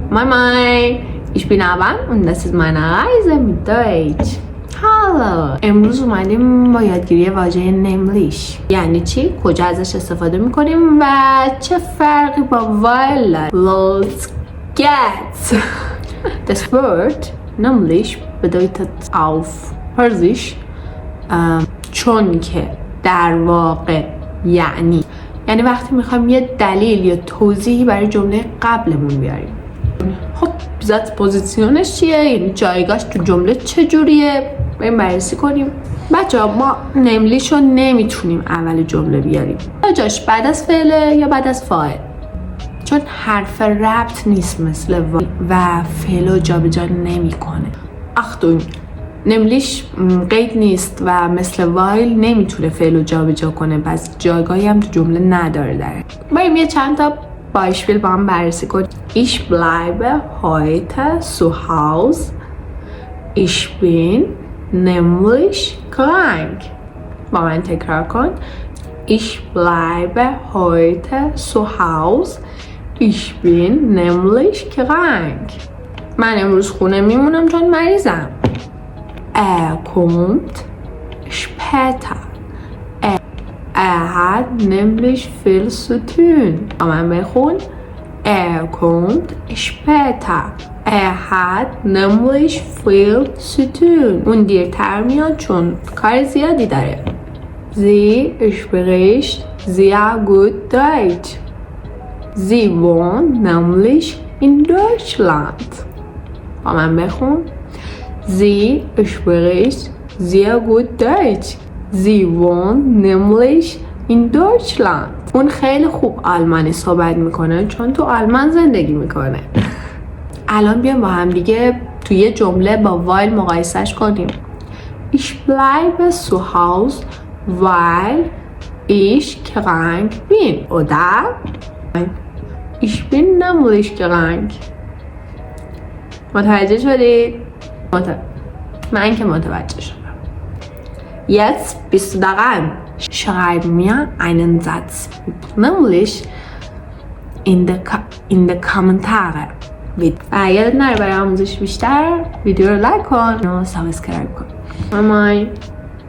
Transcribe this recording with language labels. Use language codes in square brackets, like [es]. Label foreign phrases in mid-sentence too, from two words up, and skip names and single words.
[de] Moin Moin, ich bin Avan und das ist meine Reise mit Deutsch. [fa] حالا امروز اومدیم با یادگیری واژه نملیش. یعنی چی؟ کجا ازش استفاده میکنیم و چه فرقی با while داره. [en] Let's get [de] das Wort nämlich bedeutet auf Persisch [fa] چون که در واقع یعنی وقتی میخوایم یه دلیل یا توضیحی برای جمله قبلمون بیاریم. خب ذات پوزیشنش چیه؟ یعنی جایگاهش تو جمله چجوریه؟ بریم بررسی کنیم. بچه‌ها ما نملیش رو نمیتونیم اول جمله بیاریم. یا جاش بعد از فعله یا بعد از فاعل. چون حرف ربط نیست مثل و فعل رو جابجا نمیکنه. اختون نملیش قید نیست و مثل وایل نمیتونه فعل رو جابجا کنه، پس جایگاهی هم تو جمله نداره داره. بریم یه چند تا بایشپیل با هم بررسی کنیم. [de] Ich bleibe heute zu Hause. Ich bin nämlich krank. [fa] با من تکرار کن. [de] Ich bleibe heute zu Hause. Ich bin nämlich krank. [fa] من امروز خونه میمونم چون مریضم. [de] Er kommt später. Er hat nämlich viel zu tun. [fa] با من بخون. [de] Er kommt später. Er hat nämlich viel zu tun. [fa] اون دیرتر میاد چون کار زیادی داره. [de] Sie spricht sehr gut Deutsch. Sie wohnt nämlich in Deutschland. [fa] با من بخون. [de] Sie spricht sehr gut Deutsch. Sie wohnt nämlich in Deutschland. [fa] اون خیلی خوب آلمانی صحبت میکنه چون تو آلمان زندگی میکنه. الان بیام با هم دیگه توی یه جمله با وایل مقایسش کنیم. [de] Ich bleibe zu Hause, weil ich krank bin. Oder? Ich bin nämlich krank. [fa] متوجه شدید؟ من که متوجه شدم. [de] Jetzt bist du daran. Schreib mir einen Satz. Nämlich in die Kommentare. [fa] و یادت نره برای آموزش بیشتر ویدیو رو لایک کن و سابسکرایب کن. مامان